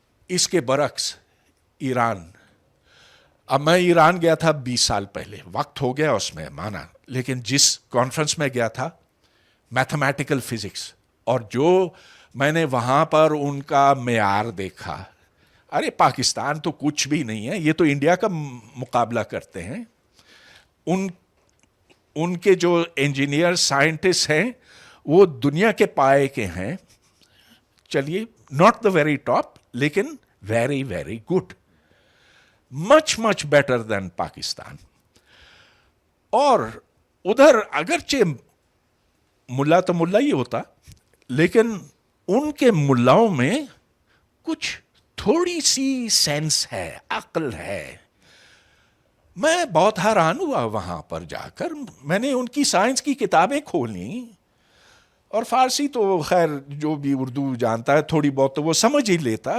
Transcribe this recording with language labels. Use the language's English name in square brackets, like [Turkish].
[Urdu] اس کے برعکس ایران, اب میں ایران گیا تھا 20 سال پہلے, وقت ہو گیا اس میں مانا, لیکن جس کانفرنس میں گیا تھا میتھمیٹیکل فزکس, اور جو میں نے وہاں پر ان کا معیار دیکھا, ارے پاکستان تو کچھ بھی نہیں ہے, یہ تو انڈیا کا مقابلہ کرتے ہیں. ان کے جو انجینئر سائنٹسٹ ہیں وہ دنیا کے پائے کے ہیں. [English] چلیے not the very top لیکن very very good, much much better than Pakistan. [Urdu] اور ادھر اگرچہ ملا تو ملا ہی ہوتا, لیکن ان کے ملاؤں میں کچھ تھوڑی سی سینس ہے, عقل ہے. میں بہت حیران ہوا وہاں پر جا کر. میں نے ان کی سائنس کی کتابیں کھولیں, اور فارسی تو خیر جو بھی اردو جانتا ہے تھوڑی بہت تو وہ سمجھ ہی لیتا.